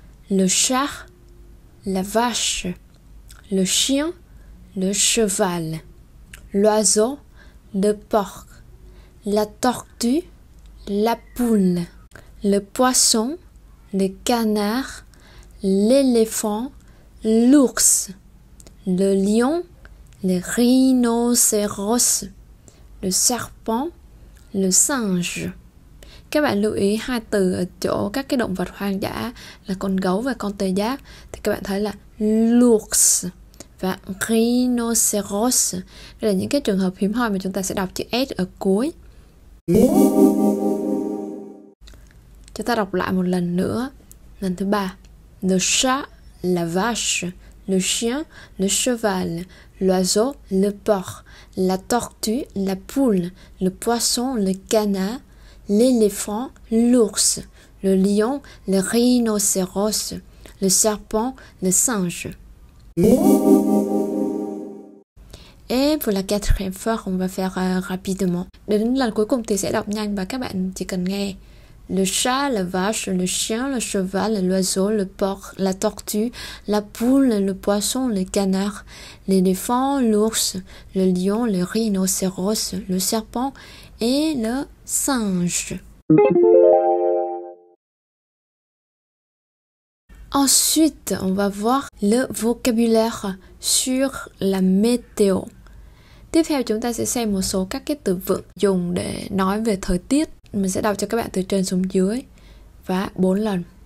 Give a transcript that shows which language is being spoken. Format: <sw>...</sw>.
<fr>le chat, la vache, le chien, le cheval, l'oiseau, le porc, la tortue, la poule, le poisson, le canard, l'éléphant, l'ours, le lion, le rhinocéros, le serpent, le singe.</fr> <vi>Các bạn lưu ý hai từ ở chỗ các cái động vật hoang dã là con gấu và con tê giác. Thì các bạn thấy là l'ours và rhinocéros. Đây là những cái trường hợp hiếm hoi mà chúng ta sẽ đọc chữ S ở cuối. Chúng ta đọc lại một lần nữa. Lần thứ 3.</vi> <fr>Le chat, la vache, le chien, le cheval, l'oiseau, le porc, la tortue, la poule, le poisson, le canard, l'éléphant, l'ours, le lion, le rhinocéros, le serpent, le singe. Et pour la quatrième fois, on va faire rapidement.</fr> <vi>Đến lần cuối cùng thì sẽ đọc nhanh và các bạn chỉ cần nghe.</vi> <fr>Le chat, la vache, le chien, le cheval, l'oiseau, le porc, la tortue, la poule, le poisson, le canard, l'éléphant, l'ours, le lion, le rhinocéros, le serpent et le singe. Ensuite, on va voir le vocabulaire sur la météo.</fr> <vi>Tiếp theo chúng ta sẽ xem một số các cái từ vựng dùng để nói về thời tiết. Mình sẽ đọc cho các bạn từ trên xuống dưới và 4 lần.</vi>